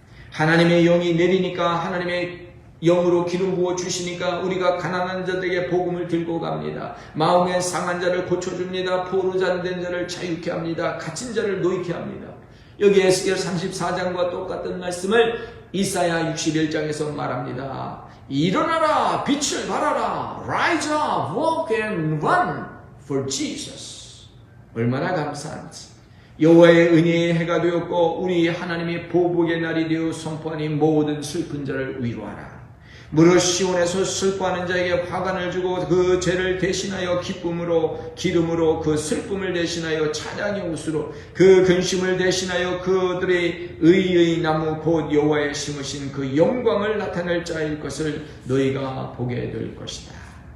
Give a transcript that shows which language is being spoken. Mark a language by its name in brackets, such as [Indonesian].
[Korean] 하나님의 영이 내리니까 하나님의 영으로 기름 부어 주시니까 우리가 가난한 자들에게 복음을 들고 갑니다. 마음에 상한 자를 고쳐줍니다. 포로잔된 자를 자유케 합니다. 갇힌 자를 놓이게 합니다. 여기 에스겔 34장과 똑같은 말씀을 이사야 61장에서 말합니다. 일어나라, 빛을 발하라, [English] rise up, walk and run for Jesus. [Korean] 얼마나 감사한지. 여호와의 은혜의 해가 되었고 우리 하나님의 보복의 날이 되어 선포하니 모든 슬픈 자를 위로하라. 무릇 시온에서 슬퍼하는 자에게 화관을 주고 그 죄를 대신하여 기쁨으로 기름으로 그 슬픔을 대신하여 찬양의 옷으로 그 근심을 대신하여 그들의 의의 나무 곧 여호와의 심으신 그 영광을 나타낼 자일 것을 너희가 보게 될 것이다.